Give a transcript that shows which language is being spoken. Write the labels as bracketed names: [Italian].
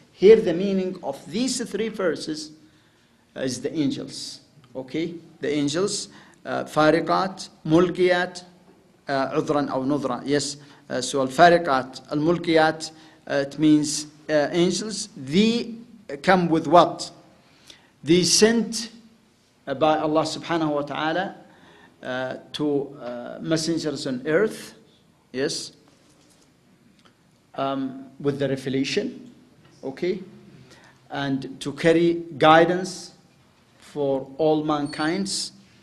[English] Here the meaning of these three verses is the angels. Okay, the angels, [Arabic] فارقات, ملقيات, عذرا أو نذرا. [English] Yes, so الفارقات, الملقيات, it means angels. They come with what? They sent by Allah subhanahu wa ta'ala to messengers on earth, yes, with the revelation, okay, and to carry guidance for all mankinds.